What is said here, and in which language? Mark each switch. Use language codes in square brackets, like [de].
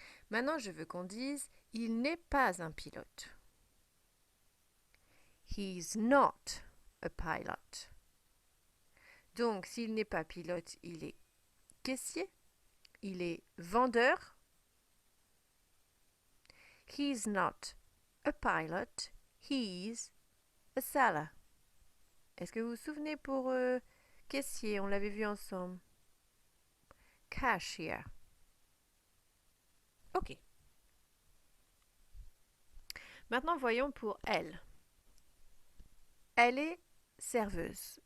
[fr] Maintenant, je veux qu'on dise il n'est pas un pilote. [en] He's not a pilot. [fr] Donc, s'il n'est pas pilote, il est caissier, il est vendeur. [en] He's not a pilot, he's a seller. [fr] Est-ce que vous vous souvenez pour caissier, on l'avait vu ensemble? Cashier. Ok. Maintenant, voyons pour elle. Elle est serveuse.